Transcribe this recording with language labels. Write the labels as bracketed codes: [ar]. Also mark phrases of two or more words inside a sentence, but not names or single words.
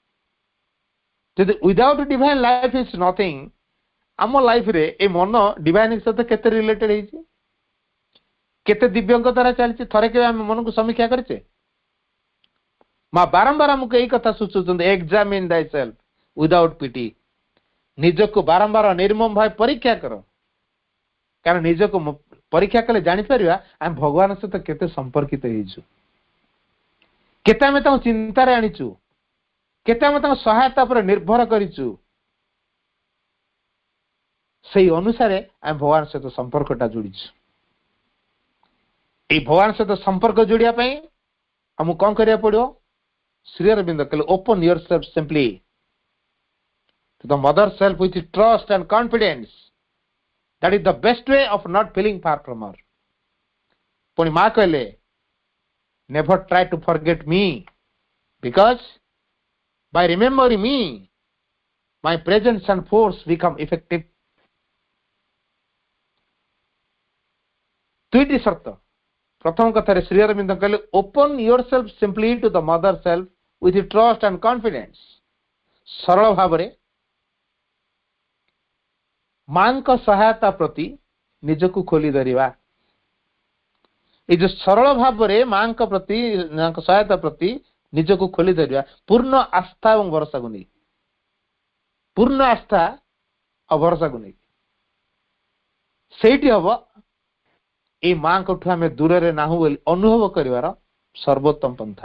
[or] ଯଦି [en] without divine life is nothing, [or] ଆମ ଲାଇଫରେ ଏ ମନ ଡିଭାଇନ୍ ସହିତ କେତେ ରିଲେଟେଡ ହେଇଛି, କେତେ ଦିବ୍ୟଙ୍କ ଦ୍ୱାରା ଚାଲିଛି, ଥରେ କେବେ ଆମେ ମନକୁ ସମୀକ୍ଷା କରିଛେ? ମା ବାରମ୍ବାର ଆମକୁ ଏଇ କଥା ସୂଚାଉଛନ୍ତି, [en] examine thyself without pity. [or] ନିଜକୁ ବାରମ୍ବାର ନିର୍ମମ ଭାବେ ପରୀକ୍ଷା କର, କାରଣ ନିଜକୁ ପରୀକ୍ଷା କଲେ ଜାଣିପାରିବା ଆମେ ଭଗବାନଙ୍କ ସହିତ କେତେ ସମ୍ପର୍କିତ ହେଇଛୁ, କେତେ ଆମେ ତାଙ୍କ ଚିନ୍ତାରେ ଆଣିଛୁ, କେତେ ଆମେ ତାଙ୍କ ସହାୟତା ଉପରେ ନିର୍ଭର କରିଛୁ। ସେଇ ଅନୁସାରେ ଆମେ ଭଗବାନ ସହିତ ସମ୍ପର୍କଟା ଯୋଡ଼ିଛୁ। ଏଇ ଭଗବାନ ସହିତ ସମ୍ପର୍କ ଯୋଡ଼ିବା ପାଇଁ ଆମକୁ କଣ କରିବାକୁ ପଡିବ? ଶ୍ରୀ ଅରବିନ୍ଦ କହିଲେ [en] open your self simply to the mother self with trust and confidence. That is the best way of not feeling far from her. [or] ପୁଣି ମା କହିଲେ [en] never try to forget me, because by remembering me my presence and force become effective. [or] ଦୁଇଟି ସର୍ତ୍ତ। ପ୍ରଥମ କଥାରେ ଶ୍ରୀ ଅରବିନ୍ଦ କହିଲେ [en] open yourself simply to the mother self with trust and confidence. [or] ସରଳ ଭାବରେ ମାଙ୍କ ସହାୟତା ପ୍ରତି ନିଜକୁ ଖୋଲି ଧରିବା। ଏଇ ଯୋଉ ସରଳ ଭାବରେ ମାଙ୍କ ପ୍ରତି, ମାଙ୍କ ସହାୟତା ପ୍ରତି ନିଜକୁ ଖୋଲି ଧରିବା, ପୂର୍ଣ୍ଣ ଆସ୍ଥା ଏବଂ ଭରସାକୁ ନେଇ, ପୂର୍ଣ୍ଣ ଆସ୍ଥା ଆଉ ଭରସାକୁ ନେଇ, ସେଇଠି ହବ ଏଇ ମାଙ୍କଠୁ ଆମେ ଦୂରରେ ନାହୁଁ ବୋଲି ଅନୁଭବ କରିବାର ସର୍ବୋତ୍ତମ ପନ୍ଥା।